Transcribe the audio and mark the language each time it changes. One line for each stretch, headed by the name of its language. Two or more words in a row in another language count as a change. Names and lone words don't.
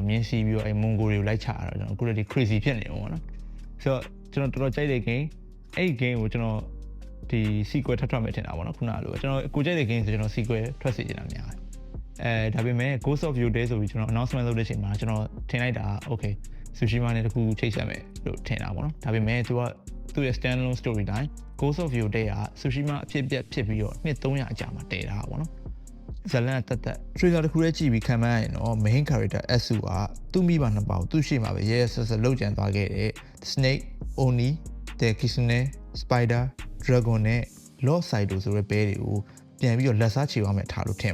Burmese: မြင်စီပြီးတော့အဲ့ Mongol တွေကိုလိုက်ချတာတော့ကျွန်တော်အခုလည်းဒီ crazy ဖြစ်နေအောင်ပေါ့နော်ဆိုတော့ကျွန်တော်တော်တော်ကြိုက်တဲ့ game အဲ့ game ကိုကျွန်တော်ဒီ sequel ထပ်ထွက်မယ်ထင်တာပေါ့နော်ခုနကလိုကျွန်တော်ကိုကြိုက်တဲ့ game ဆိုကျွန်တော် sequel ထွက်စီနေတာများတယ်ဒါပေမဲ့ Ghost of Yotei ဆိုပြီးကျွန်တော် announcement လုပ်တဲ့အချိန်မှာကျွန်တော်ထင်လိုက်တာ okay Tsushima နဲ့တခုချိတ်ဆက်မယ်လို့ထင်တာပေါ့နော်ဒါပေမဲ့ သူ့ရဲ့
English: standalone storyline
Burmese: Ghost of Yotei က Tsushima အဖြစ်ပြက်ဖြစ်ပြီးတော့နှစ်300အကြာမှာတည်တာပေါ့နော်ဇလန်တက် trailer တစ်ခုလေးကြည့်ပြီးခံမှန်းရရင်တော့
English: main character
Burmese: Asu ကသူ့မိဘနှစ်ပေါက်သူ့ရှေ့မှာပဲရဲရဲဆက်ဆက်လှုပ်ကြံသွားခဲ့တဲ့ Snake, Oni, the Kitsune, Spider, Dragon နဲ့ Lord Saito ဆိုတဲ့ဘဲတွေကိုပြန်ပြီးတော့လက်စားချေသွားမယ်ထားလို့ထင်